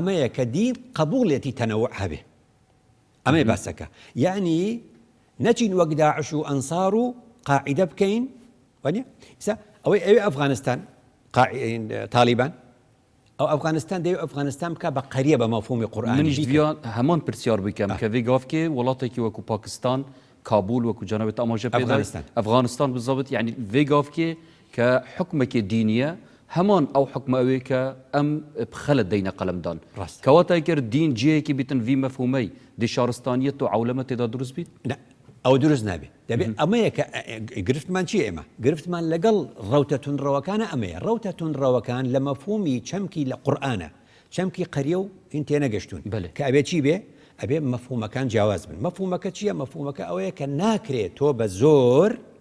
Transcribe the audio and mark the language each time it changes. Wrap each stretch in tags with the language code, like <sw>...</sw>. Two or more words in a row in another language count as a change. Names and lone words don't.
<ckb>ئەمەیە کە دین قبوڵێتی تەنەوع هەبێ ئەمەی باسەکە یعنی نەچین وەک داعش و ئەنسار و قاعیدە بکەین وانە ئستا ئەوەی ئەوێ ئەفغانستان تالیبان ئەو ئەفغانستان دەوێت ئەفغانستان بکە بە قەریە بە مەفهومی قورئانی</ckb> <ku>منیش دویان هەمان پرسیار بکەم کە vê gavkê welatekî wekû Pakistan Kabul wekû cenabê te amaje pê Efganistan bizabit yani vê gavkê ke hukmekê dîniye heman ew hukme ew ê ke em bixelet deyne qelemdan kewata eger dîn cihekî bîtin vî mefhûmey dê şaristaniyet û ewleme têda durust bît</ku> <ckb>ئەو دروست نابێت دەبێت ئەمەیە کە گرفتمان چی ئێمە گرفتمان لەگەڵ ڕەوتە تونڕەوەکانە ئەمەیە ڕەوتە تونڕەوەکان لە مەفهومی چەمکی لە قورئانە چەمکی قەریە و هین تێنەگەشتون کە ئەبێ چی بێ ئەبێ مەفهومەکان جیاواز بن مەفهومەکە چییە مەفهومەکە ئەوەیە کە ناکرێت تۆ بە زۆر</ckb>